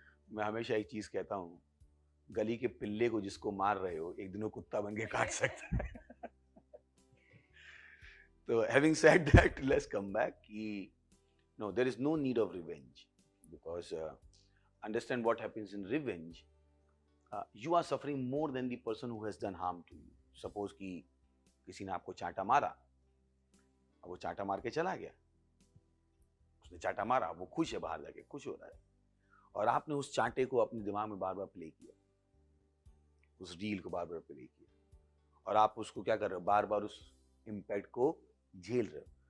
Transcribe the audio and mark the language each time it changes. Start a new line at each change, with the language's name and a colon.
Hindi: मैं हमेशा एक चीज कहता हूँ, गली के पिल्ले को जिसको मार रहे हो एक दिन वो कुत्ता बन के काट सकता है।
English: तो having said that, let's come back कि no, there is no need of revenge because understand what happens in revenge. You are suffering more than the person who has done harm to you.
Hindi: Suppose कि किसी ने आपको चांटा मारा, अब वो चांटा मार के चला गया, उसने चांटा मारा, वो खुश है, बाहर जाके खुश हो रहा है, और आपने उस चांटे को अपने दिमाग में बार बार प्ले किया, उस डील को बार बार प्ले किया, और आप उसको क्या कर रहे हो, बार बार उस इम्पैक्ट को झेल रहे हो।